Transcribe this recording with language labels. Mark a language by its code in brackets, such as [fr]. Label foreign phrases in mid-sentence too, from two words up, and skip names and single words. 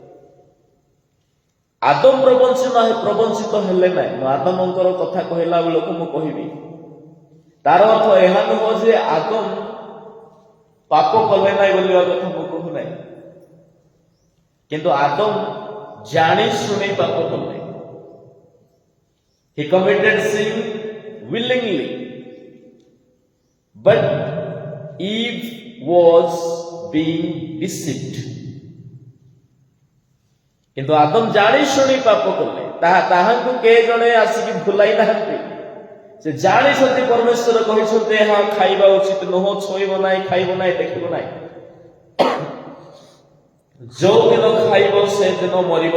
[or] ଆଦମ ପ୍ରବଞ୍ଚିତ ହେଲେ ନାହିଁ। ମୁଁ ଆଦମଙ୍କର କଥା କହିଲା ବେଳକୁ ମୁଁ କହିବି, ତାର ଅର୍ଥ ଏହା ନୁହଁ ଯେ ଆଦମ ପାପ କଲେ ନାହିଁ ବୋଲିବା କଥା ମୁଁ କହୁନାହିଁ। କିନ୍ତୁ ଆଦମ ଜାଣି ଶୁଣି ପାପ କଲେ। [en] He committed sin willingly, but Eve was being deceived. [or] କିନ୍ତୁ ଆଦମ ଜାଣି ଶୁଣି ପାପ କଲେ। ତାହାଙ୍କୁ କେ ଜଣେ ଆସିକି ଭୁଲାଇ ନାହାନ୍ତି। ସେ ଜାଣିଛନ୍ତି ପରମେଶ୍ୱର କହିଛନ୍ତି ଏହା ଖାଇବା ଉଚିତ ନୁହଁ, ଛୁଇଁବ ନାହିଁ, ଖାଇବ ନାହିଁ, ଦେଖିବ ନାହିଁ। ଯୋଉ ଦିନ ଖାଇବ ସେଦିନ ମରିବ।